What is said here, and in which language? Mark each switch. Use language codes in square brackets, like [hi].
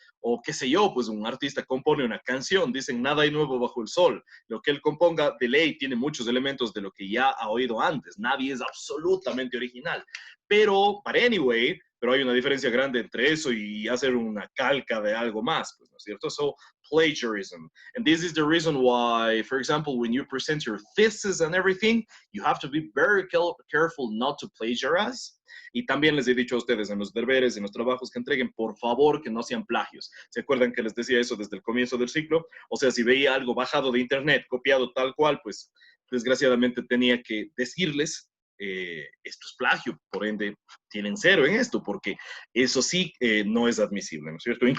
[es] O qué sé yo, pues un artista compone una canción, dicen nada hay nuevo bajo el sol. Lo que él componga de ley tiene muchos elementos de lo que ya ha oído antes. Nadie es absolutamente original. Pero, para anyway, pero hay una diferencia grande entre eso y hacer una calca de algo más, pues, ¿no es cierto? [en] So, plagiarism. And this is the reason why, for example, when you present your thesis and everything, you have to be very careful not to plagiarize. [es] Y también les he dicho a ustedes en los deberes, en los trabajos que entreguen, por favor que no sean plagios. ¿Se acuerdan que les decía eso desde el comienzo del ciclo? O sea, si veía algo bajado de internet, copiado tal cual, pues desgraciadamente tenía que decirles, esto es plagio, por ende tienen 0 en esto, porque eso sí no es admisible, ¿no es cierto?